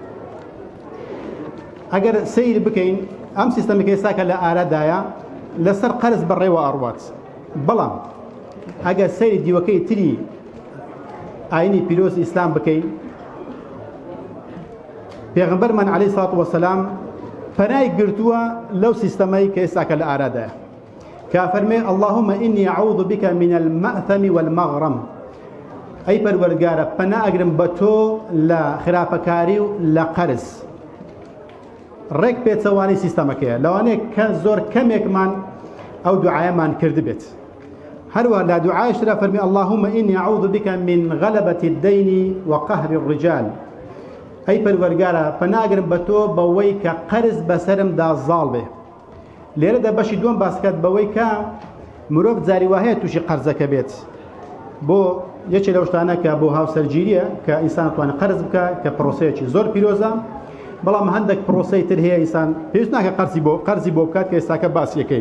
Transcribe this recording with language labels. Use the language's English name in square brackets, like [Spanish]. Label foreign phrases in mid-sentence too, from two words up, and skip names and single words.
[Central Kurdish] ئەگەر سیر بکەین ئەم سیستەمێک ئێستاکە لە ئارادایە لەسەر قەرز بەڕێوە ئەڕوات، بەڵام ئەگەر سەیری دیوەکەی تری ئاینی پیرۆز ئیسلام بکەین، پێغەمبەرمان [Arabic] عەلەیهی سەڵاتو وەسەلام [Central Kurdish] پەنای گرتووە لەو سیستەمەی کە ئێستاکە لە ئارادایە کە فەرمێ [Arabic] اللهم إني أعوذ بك من المأثم والمغرم. [Central Kurdish] ئەی پەروەردگارە پەنا ئەگرم بە تۆ لە خراپەکاری و لە قەرز. ڕێک پێچەوانی سیستەمەکەیە لەوانەیە کە زۆر کەمێکمان ئەو دوعایەمان کرد بێت. هەروەها لە دوعایشدا فەرمی [Arabic] اللهم إني أعوذ بك من غلبة الدين وقهر الرجال. [Central Kurdish] ئەی پەروەردگارە پەنا ئەگرم بە تۆ بەوەی کە قەرز بەسەرمدا زاڵ بێ. لێرەدا بەشی دووەم باسکات بەوەی کە مرۆڤ جاری وهەیە تووشی قەرزەکە بێت بۆ یەکێ لەو شتانە کە بۆ هاوسەرگیریە کە ئینسان توانێت قەرز بکە کە پرۆسەیەکی زۆر پیرۆزە، بەڵام هەندێک پرۆسەی تر هەیە ئینسان پێویست ناکە قەرزی بۆ بکات کە ئێستاکە باسیەکەین.